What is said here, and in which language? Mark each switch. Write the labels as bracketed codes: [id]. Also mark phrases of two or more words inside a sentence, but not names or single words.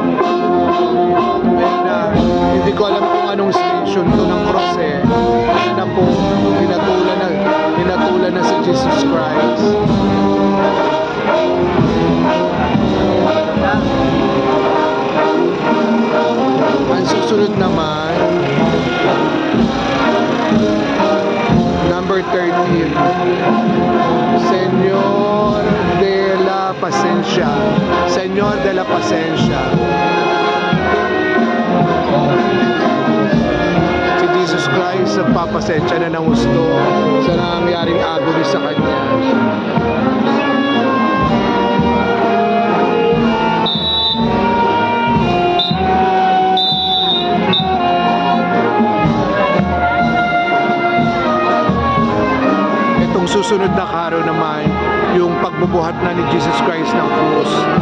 [tl] Hindi ko alam kung anong station to ng cross na po, hinatulan na si Jesus Christ. Ang susunod naman, number 13, Señor de la Paciencia. Señor de la Paciencia. Si Jesus Christ nagpapasensya na ng gusto sa nangyaring agony sa Kanya. Itong susunod na karo naman, yung pagbubuhat na ni Jesus Christ ng krus.